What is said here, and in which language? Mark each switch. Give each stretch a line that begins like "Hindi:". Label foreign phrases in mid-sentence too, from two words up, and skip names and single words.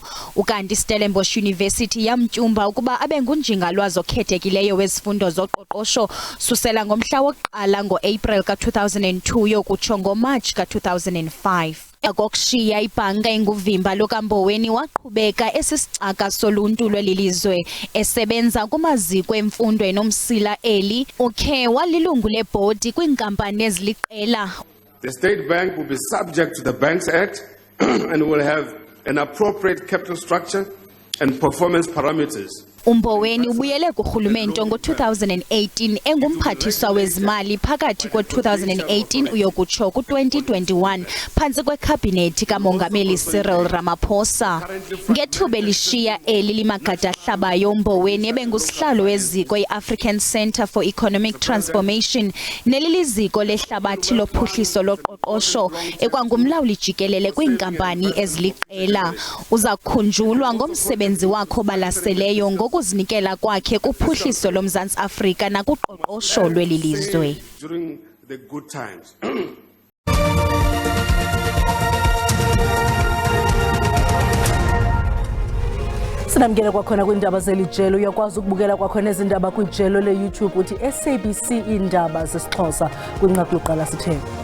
Xhosa: Ukanti Stellenbosch University yamtyumba ukuba abe ngunjingalwazi okhethekileyo wezifundo zoqoqosho susela ngomhla wokuqala ngo-April ka-2002 yokutsho ngoMarch ka-2005. Akokushiya ibhanka enguvimba lukaMboweni waqhubeka esisicaka soluntu lwelilizwe esebenza kumaziko emfundo enomsila eli ukhe walilungu lebhodi kwiinkampani eziliqela.
English: The State Bank will be subject to the Banks Act and will have an appropriate capital structure and performance parameters.
Xhosa: Mboweni ubuyele kurhulumente ngo-2018 engumphathiswa wezimali phakathi ko-2018 uyokutsho ku-2021 phantsi kwekhabhinethi kamongameli Cyril Ramaphosa. Ngethuba elishiya eli limagada-hlabayo Mboweni ebengusihlalo weziko i-African Centre for Economic Transformation neliliziko lehlabathi lophuhliso loqoqosho ekwangumlawuli jikelele kwiinkampani eziliqela. Uza kukhunjulwa ngomsebenzi wakhe obalaseleyo ngokuzinikela kwakhe kuphuhliso loMzantsi Afrika nakuqoqosho lweli lizwe.
English: During the good times.
Xhosa: Sinamkela kwakhona kwiindaba zelijelo uyakwazi ukubukela kwakhona ezindaba kwijelo leYouTube uthi SABC Iindaba zesiXhosa kwinqaku yokuqala sithe.